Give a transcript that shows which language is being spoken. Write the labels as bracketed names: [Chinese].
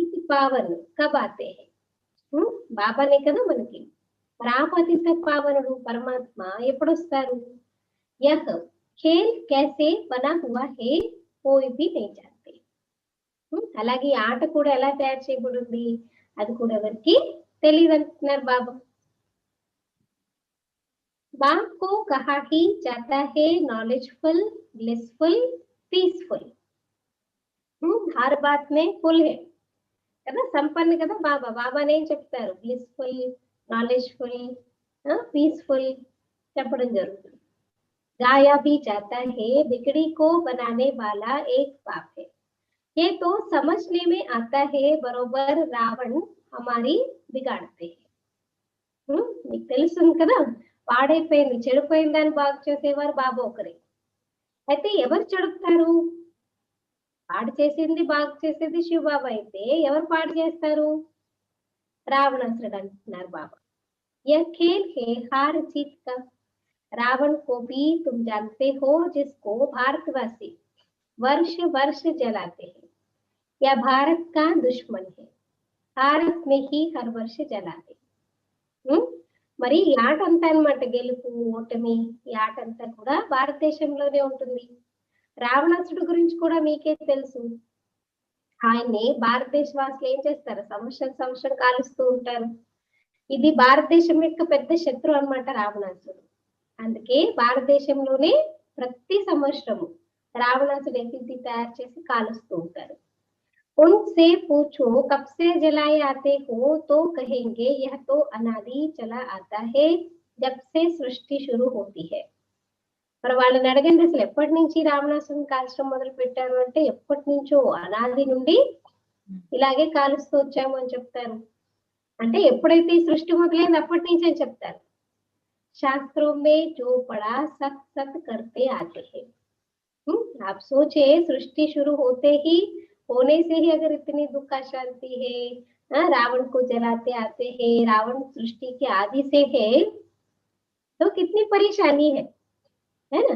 [Telugu] పావన్ కబాతే బాబానే కదా మనకి. పతిత పావనుడు పరమాత్మ ఎప్పుడు వస్తారు. [Hindi] यह खेल कैसे बना हुआ है कोई भी नहीं जानते. [Telugu] అలాగే ఆట కూడా ఎలా తయారు చేయబడింది అది కూడా ఎవరికి తెలియదు అంటున్నారు బాబా. [Hindi] बाप को कहा ही जाता है नॉलेजफुल, ब्लिसफुल, पीसफुल. हर बात में फुल है [Telugu] కదా, సంపన్న కదా బాబా. బాబానే ఏం చెప్తారు, బ్లిస్ఫుల్, నాలెడ్జ్ఫుల్, పీస్ఫుల్ చెప్పడం జరుగుతుంది. [Hindi] गाया भी जाता है बिगड़ी को बनाने वाला एक बाप है. ये तो समझने में आता है बरोबर रावण हमारी बिगाड़ते हैं. [Telugu] మీకు తెలుస్తుంది కదా, పాడైపోయింది చెడిపోయిన దాన్ని బాగు చేసేవారు బాబా ఒకరే. అయితే ఎవరు చెడుపుతారు, పాడు చేసింది బాగు చేసేది శివబాబా అయితే ఎవరు పాడు చేస్తారు, రావణాసురుడు అంటున్నారు బాబా. [Hindi] यह खेल है हार जीत का. रावण को भी तुम जानते हो, जिसको भारतवासी वर्ष वर्ष जलाते हैं. यह भारत का दुश्मन है, भारत में ही हर वर्ष जलाते. [Telugu] మరి ఈ ఆట అంతా అన్నమాట, గెలుపు ఓటమి ఈ ఆట అంతా కూడా భారతదేశంలోనే ఉంటుంది. రావణాసుడు గురించి కూడా మీకే తెలుసు. ఆయన్ని భారతదేశ వాసులు ఏం చేస్తారు, సంవత్సరం కాలుస్తూ ఉంటారు. ఇది భారతదేశం యొక్క పెద్ద శత్రు అన్నమాట రావణాసుడు. అందుకే భారతదేశంలోనే ప్రతి సంవత్సరము రావణాసుడు ఎఫిసి తయారు చేసి కాలుస్తూ ఉంటారు. [Hindi] उनसे पूछो कब से जलाए आते हो तो कहेंगे यह तो अनादि चला आता है जब से सृष्टि शुरू होती है. [Telugu] మరి వాళ్ళని అడగండి అసలు ఎప్పటి నుంచి రావణాసురుని కాల్చడం మొదలు పెట్టారు అంటే, ఎప్పటి నుంచో అనాది నుండి ఇలాగే కాలుస్తూ వచ్చాము అని చెప్తారు. అంటే ఎప్పుడైతే ఈ సృష్టి మొదలైంది అప్పటి నుంచి అని చెప్తారు. [Hindi] शास्त्रों में जो पढ़ा सत सत करते आते हैं. आप सोचे सृष्टि शुरू होते ही होने से ही अगर इतनी दुख अशांति है, रावण को जलाते आते हैं, रावण सृष्टि के आदि से है, तो कितनी परेशानी है ना.